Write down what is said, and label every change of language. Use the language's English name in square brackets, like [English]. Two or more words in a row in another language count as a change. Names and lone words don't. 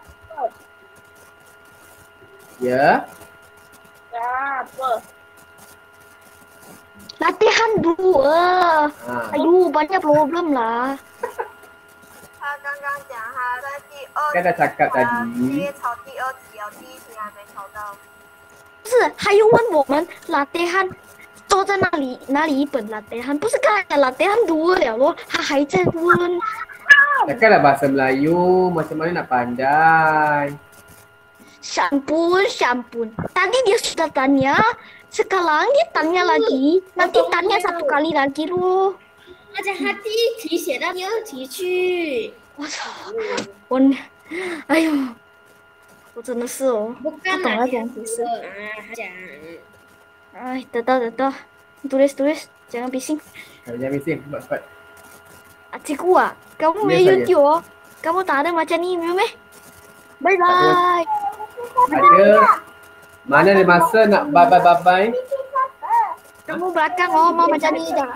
[Malay] Ya. Apa? Latihan 2. Aduh, banyak problem lah. Kan dah cakap tadi. [Chinese] 不是，还有问我们latihan 坐在那里一本latihan，不是刚才latihan 2了咯，他还在问。 [Malay] Takkanlah bahasa Melayu, macam mana nak pandai? Syampun. Tadi dia sudah tanya, sekarang dia tanya lagi, nanti tanya 1 kali lagi loh. [Chinese] 而且他第一题写到第2题去，我操，哎呦，我真的是哦，不干不懂要了怎样解释。他讲，哎，得到， [Malay] tulis, jangan bising. Jangan bising, buat cepat. Cikgu kamu main Ya, saya. YouTube oh. Kamu tak ada macam ni meh. Bye bye. Ada. Mana ada masa nak bye-bye. Kamu belakang oh mau macam ni dah.